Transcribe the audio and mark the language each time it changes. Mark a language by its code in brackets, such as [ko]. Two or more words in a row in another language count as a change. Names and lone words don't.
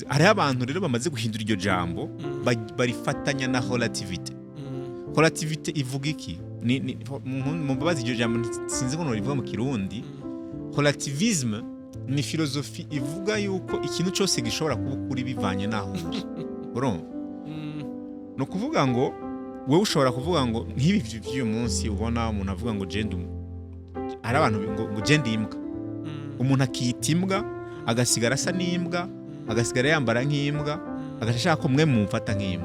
[rn] Hariho abantu rero bamaze guhindura iryo jambo barifatanya na relativite. Relativite ivuga iki? Mu babazi iryo jambo sinzi ngo rivuga mu Kirundi. Relativisme ni filozofi ivuga yuko ikintu cyose gishobora kuba kuri bivanye naho uri. Urumva? No kuvuga ngo wewe ushobora kuvuga ngo nk'ibi by'uyu munsi ubona umuntu avuga ngo hari abantu ngo genda imbwa. Umuntu akiyita imbwa agasigara asa n'imbwa, agasigara yambara nk'imbwa, agashaka ko mwe mumfata nk'imbwa.